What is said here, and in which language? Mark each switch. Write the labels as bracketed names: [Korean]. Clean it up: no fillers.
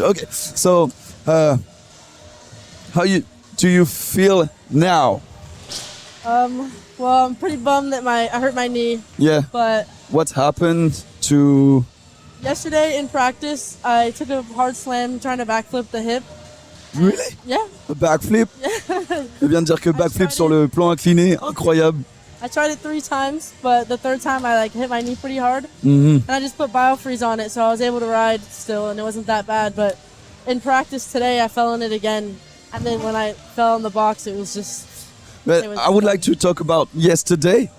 [English] Okay. So how do you feel now? Well, I'm pretty bummed that I hurt my knee, Yeah. but What happened to yesterday in practice, I took a hard slam trying to backflip the hip. really? Yeah. A backflip? [French] Je viens de dire que backflip sur le plan incliné, incroyable. [English] I tried it 3 times, but the third time I hit my knee pretty hard, Mhm. and I just put BioFreeze on it, so I was able to ride still, and it wasn't that bad. But in practice today, I fell in it again, and then when I fell in the box, it was just But It was I would fun. like to talk about yesterday.